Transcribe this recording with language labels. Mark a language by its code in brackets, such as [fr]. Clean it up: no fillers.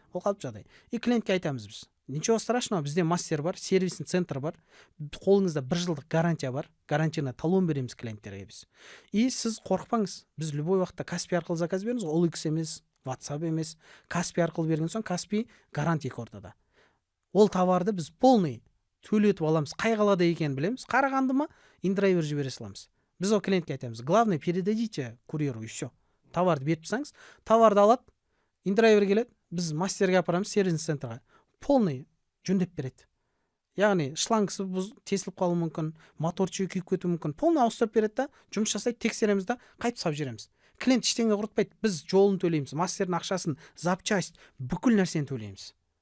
[kk] Ол қалыпты жағдай. И клиентке айтамыз біз. [ru] Ничего страшного, [kk] бізде мастер бар, сервисный центр бар, қолыңызда 1 жылдық гарантия бар, гарантияны талон береміз клиенттерге біз. И сіз қорықпаңыз, біз любой уақытта Каспи арқылы заказ береміз, OLX емес, WhatsApp емес, Каспи арқылы берген соң Каспи гарантия ортада. Ол товарды біз полный төлетіп аламыз, қай қалада екенін білеміз, Қарағанды ма, индрайвер жібере саламыз. Біз ол клиентке айтамыз, [ru] главное передадите курьеру и все. [kk] Товарды беріп тұрсаңыз, товарды алады, индрайвер келеді, біз мастерге апарамыз, сервисный центрға. Полный жөндеп береді. Яғни шлангысы тесіліп қалуы мүмкін, моторчығы күйіп кетуі мүмкін. Полный ауыстырып береді да, жұмыс жасайды, тексереміз да, қайтып салып жібереміз. Клиент ештеңе құртпайды, біз жолын төлейміз, мастердің ақшасын, запчасть, бүкіл нәрсені төлейміз.